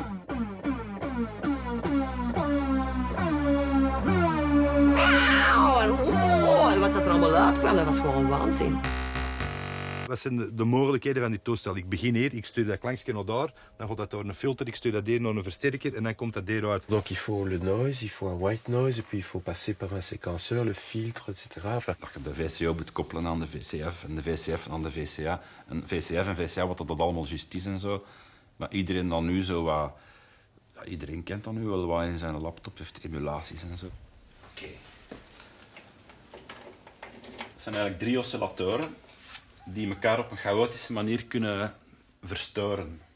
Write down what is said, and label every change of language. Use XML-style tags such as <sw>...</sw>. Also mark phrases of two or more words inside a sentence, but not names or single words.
<nl>En wat dat er allemaal uitkwam, dat was gewoon waanzin. Wat zijn de mogelijkheden van die toestel? Ik begin hier, ik stuur dat klankje naar daar, dan gaat dat door een filter, ik stuur dat hier naar een versterker en dan komt dat eruit.</nl> <fr>Donc il faut le noise, il faut un</fr> <en>white noise,</en> <fr>et puis il faut passer par un séquenceur, le filtre, etc. Enfin,</fr> <nl>dat je de VCO moet koppelen aan de VCF en de VCF aan de VCA. En VCF en VCA, wat dat allemaal juist is en zo. Maar iedereen dan nu zo wat... Ja, iedereen kent dat nu wel wat in zijn laptop, heeft emulaties en zo. Oké. Het zijn eigenlijk 3 oscillatoren die elkaar op een chaotische manier kunnen verstoren.</nl>